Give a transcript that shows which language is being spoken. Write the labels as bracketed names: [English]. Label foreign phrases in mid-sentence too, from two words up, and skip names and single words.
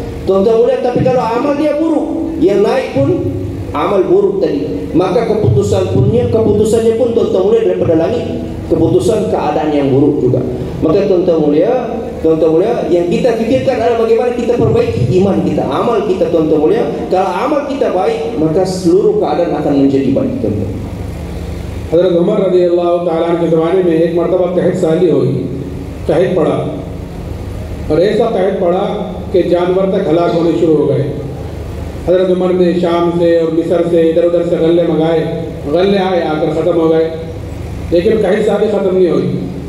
[Malay] Tuan-tuan mulia, tapi kalau amal dia buruk, yang naik pun amal buruk tadi, maka keputusannya pun tuan-tuan mulia daripada langit, keputusan keadaan yang buruk juga. Maka tuan-tuan mulia, yang kita fikirkan adalah bagaimana kita perbaiki iman kita, amal kita tuan-tuan mulia. Kalau amal kita baik, maka seluruh keadaan akan menjadi baik tuan-tuan. [Urdu] حضرت عمر رضی اللہ تعالیٰ عنہ کے زمانے میں ایک مرتبہ قحط سالی ہوئی، قحط پڑا، اور ایسا قحط پڑا کہ جانور تک ہلاک ہونے شروع ہو گئے۔ حضرت عمر نے شام سے اور مصر سے ادھر ادھر سے غلے منگائے، غلے آئے، آ کر ختم ہو گئے، لیکن قحط سالی ختم نہیں ہوئی۔